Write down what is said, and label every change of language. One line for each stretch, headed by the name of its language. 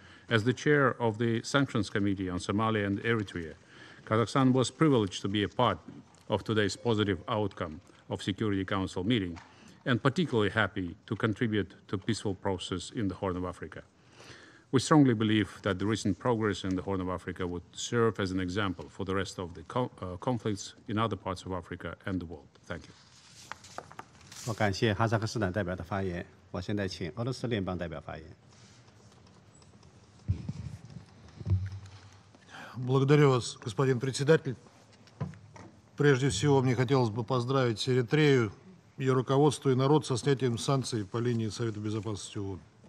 English: As the chair of the Sanctions Committee on Somalia and Eritrea, Kazakhstan was privileged to be a part of today's positive outcome of Security Council meeting, and particularly happy to contribute to peaceful process in the Horn of Africa. We strongly believe that the recent progress in the Horn of Africa would serve as an example for the rest of the conflicts in other parts of Africa and the world. Thank you.
Chinese: 我感谢哈萨克斯坦代表的发言。我现在请俄罗斯联邦代表发言。
Russian: Благодарю вас, господин председатель. Прежде всего, мне хотелось бы поздравить Эритрею, ее руководство и народ со снятием санкций по линии Совета Безопасности ООН.